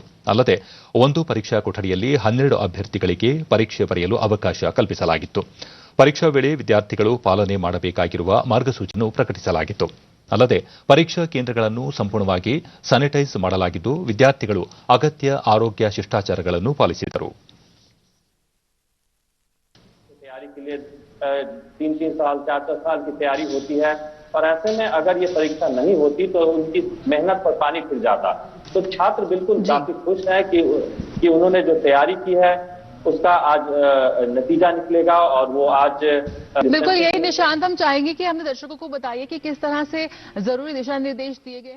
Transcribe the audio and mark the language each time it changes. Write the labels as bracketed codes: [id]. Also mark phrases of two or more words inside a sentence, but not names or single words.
[kn] ಅಲ್ಲದೆ ಒಂದು ಪರೀಕ್ಷಾ ಕೊಠಡಿಯಲ್ಲಿ 12 ಅಭ್ಯರ್ಥಿಗಳಿಗೆ ಪರೀಕ್ಷೆ ಬರೆಯಲು ಅವಕಾಶ ಕಲ್ಪಿಸಲಾಗಿತ್ತು. ಪರೀಕ್ಷಾ ವೇಳೆ ವಿದ್ಯಾರ್ಥಿಗಳು ಪಾಲನೆ ಮಾಡಬೇಕಾಗಿರುವ ಮಾರ್ಗಸೂಚಿಯನ್ನು ಪ್ರಕಟಿಸಲಾಗಿತ್ತು. ಅಲ್ಲದೆ ಪರೀಕ್ಷಾ ಕೇಂದ್ರಗಳನ್ನು ಸಂಪೂರ್ಣವಾಗಿ ಸ್ಯಾನಿಟೈಸ್ ಮಾಡಲಾಗಿದ್ದು, ವಿದ್ಯಾರ್ಥಿಗಳು ಅಗತ್ಯ ಆರೋಗ್ಯ ಶಿಷ್ಟಾಚಾರಗಳನ್ನು ಪಾಲಿಸಿದರು. [hi] 3-3 साल 4-4 साल की तैयारी होती है और ऐसे में अगर ये परीक्षा नहीं होती तो उनकी मेहनत पर पानी फिर जाता। तो छात्र बिल्कुल काफी खुश हैं कि उन्होंने जो तैयारी की है उसका आज नतीजा निकलेगा और वो आज बिल्कुल यही निशांत हम चाहेंगे कि हमने दर्शकों को बताइए कि किस तरह से जरूरी दिशा निर्देश दिए गए हैं।